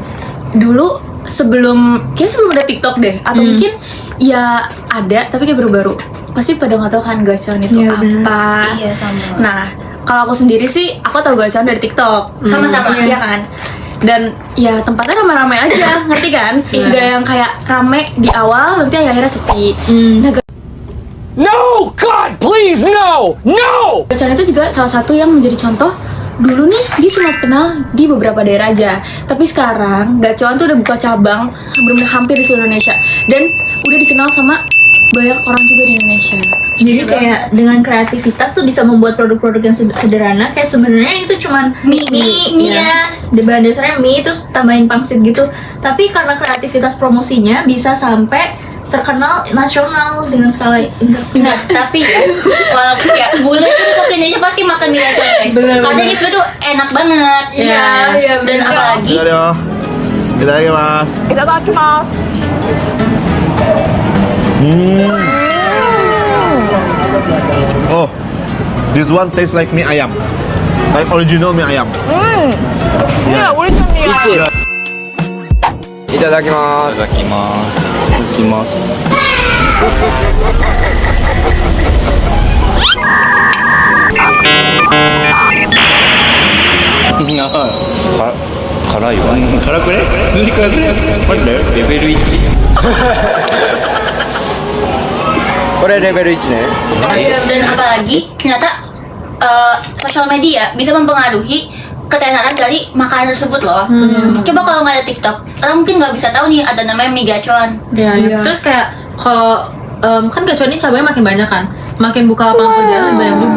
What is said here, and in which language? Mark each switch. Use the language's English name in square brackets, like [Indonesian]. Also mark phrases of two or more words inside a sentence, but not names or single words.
[Indonesian] Dulu sebelum ada TikTok deh, atau mungkin ya ada tapi kayak baru-baru. Pasti pada nggak tahu kan gacoan itu Iya, apa. bener. Iya sama. Nah, kalau aku sendiri sih, aku tahu gacoan dari TikTok. Sama-sama. Iya kan? Dan ya tempatnya rame-rame aja, ngerti kan? Gak yang kayak rame di awal, nanti akhirnya sepi. Nah, [English] No! God, please, no! No! [Indonesian] gacoan itu juga salah satu yang menjadi contoh. Dulu nih, dia cuma kenal di beberapa daerah aja. Tapi sekarang, gacoan tuh udah buka cabang bener-bener hampir di seluruh Indonesia. Dan udah dikenal sama banyak orang juga di Indonesia. Jadi kayak dengan kreativitas tuh bisa membuat produk-produk yang sederhana. Kayak sebenarnya itu cuman mie ya, bahan dasarnya mie terus tambahin pangsit gitu. Tapi karena kreativitas promosinya bisa sampai terkenal nasional dengan skala Nah, internasional. tapi ya, walaupun ya bule tuh kok kayaknya pasti makan mie gacoan guys. Karena itu tuh enak banget. Iya, iya, Dan bener. apalagi [Japanese] いただきますいただきます [English] Oh, this one tastes like mie ayam, like original mie ayam. Yeah, original mie ayam. [Japanese] いただきます。いただきます。いただきます。辛いわ。辛くね？辛くね？待ってレベル1。これレベル1ね。 [Indonesian] dan apalagi ternyata sosial media bisa mempengaruhi ketenaran dari makanan tersebut loh. Coba kalau nggak ada TikTok, orang mungkin nggak bisa tahu nih ada namanya mie gacoan. Iya. Terus kayak kalau kan gacoan ini cabangnya makin banyak kan, makin buka lapangan pekerjaan lebih banyak juga.